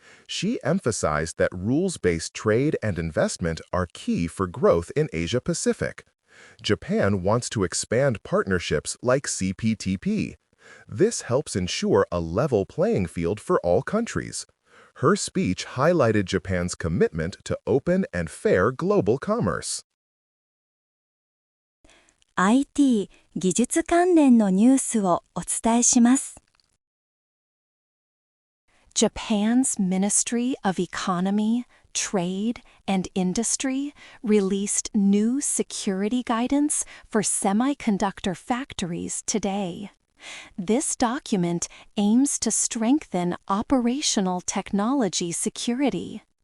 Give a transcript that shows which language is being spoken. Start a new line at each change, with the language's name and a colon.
English: She emphasized that rules-based trade and investment are key for growth in Asia-Pacific. Japan wants to expand partnerships like CPTP. This helps ensure a level playing field for all countries. Her speech highlighted Japan's commitment to open and fair global commerce.
Japanese: IT 技術関連のニュースをお伝えします。
English: Japan's Ministry of Economy, Trade, and Industry released new security guidance for semiconductor factories today. This document aims to strengthen operational technology security.